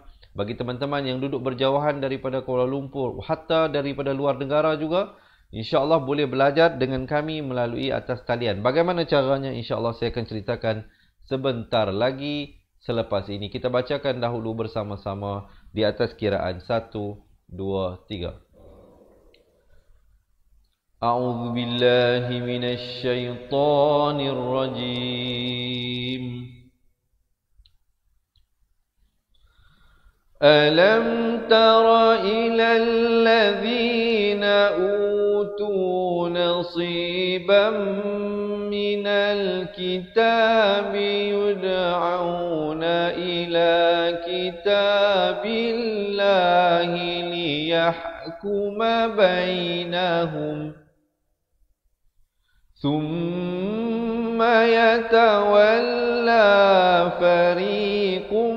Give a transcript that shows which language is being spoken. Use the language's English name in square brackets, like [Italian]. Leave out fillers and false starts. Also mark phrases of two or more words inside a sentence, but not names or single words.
[Malay] Bagi teman-teman yang duduk berjauhan daripada Kuala Lumpur, hatta daripada luar negara juga, InsyaAllah boleh belajar dengan kami melalui atas talian. Bagaimana caranya? InsyaAllah saya akan ceritakan sebentar lagi selepas ini. Kita bacakan dahulu bersama-sama di atas kiraan 1, 2, 3. [Arabic] أعوذ بالله من الشيطان الرجيم. ألم تر إلى الذين أوتوا نصيبا من الكتاب يدعون إلى كتاب الله ليحكم بينهم ثم يتولى فريق